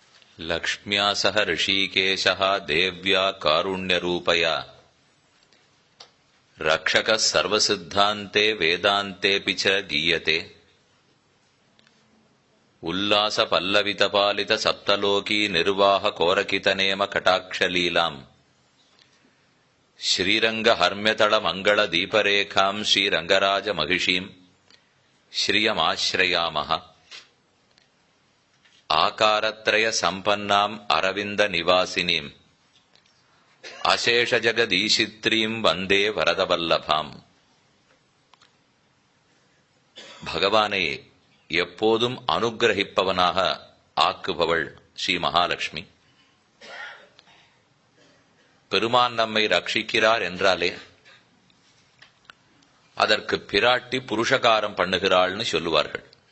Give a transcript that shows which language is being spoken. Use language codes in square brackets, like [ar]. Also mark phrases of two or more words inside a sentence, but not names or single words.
[sa] लक्ष्म्या सह ऋषिकेशः देव्या कारुण्यरूपया रक्षकः सर्वसिद्धान्ते वेदान्तेऽपि च गीयते उल्लासपल्लवितपालित सप्तलोकी निर्वाह कोरकितनेम कटाक्षलीलाम् श्रीरंगहर्म्यतल मंगल दीपरेखां श्रीरंगराज महिषीं श्रियमाश्रयामः आकारत्रय संपन्नाम् अरविंद निवासिनीं अशेष जगदीशित्रीं वंदे वरदवल्लभाम्. [ta] பகவானை எப்போதும் அனுக்கிரகிப்பவனாக ஆக்குபவள் ஸ்ரீ மகாலட்சுமி. பெருமான் நம்மை ரட்சிக்கிறார் என்றாலே அதற்கு பிராட்டி புருஷகாரம் பண்ணுகிறாள்னு சொல்லுவார்கள்.